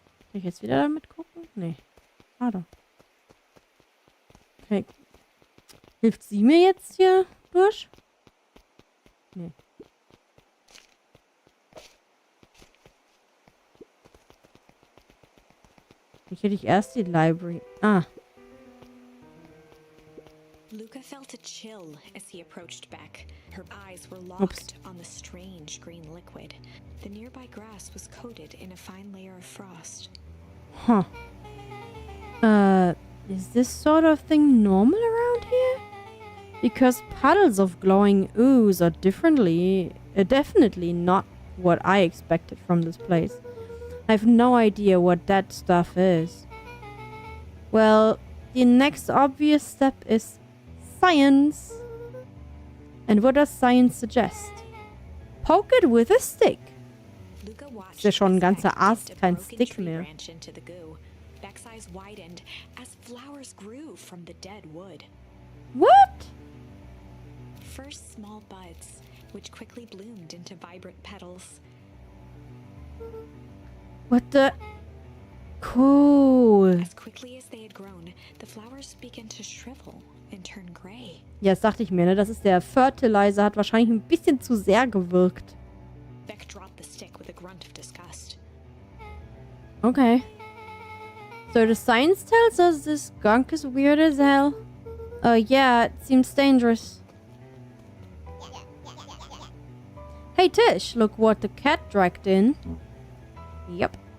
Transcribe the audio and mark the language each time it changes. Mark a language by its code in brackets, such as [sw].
[de] Kann ich jetzt wieder damit gucken? Nee. Schade. Okay. Hilft sie mir jetzt hier durch? Nee. Ich hätte erst die Library. Ah. [en] Luca felt a chill as he approached Beck. Her eyes were locked on the strange green liquid. The nearby grass was coated in a fine layer of frost. Huh. Is this sort of thing normal around here? Because puddles of glowing ooze are definitely not what I expected from this place. I have no idea what that stuff is. Well, the next obvious step is science. And what does science suggest? Poke it with a stick. [de] Ist ja schon ein ganzer Ast, kein Stick mehr. [en] Beck's eyes widened as flowers grew from the dead wood. What? First small buds, which quickly bloomed into vibrant petals. What the? Cool. As quickly as they had grown, the flowers began to shrivel and turn gray. [de] Ja, das dachte ich mir, ne? Das ist der Fertilizer, hat wahrscheinlich ein bisschen zu sehr gewirkt. [en] Beck dropped the stick with a grunt of disgust. Okay. So the science tells us this gunk is weird as hell. Yeah, it seems dangerous. Hey Tish, look what the cat dragged in. Yep.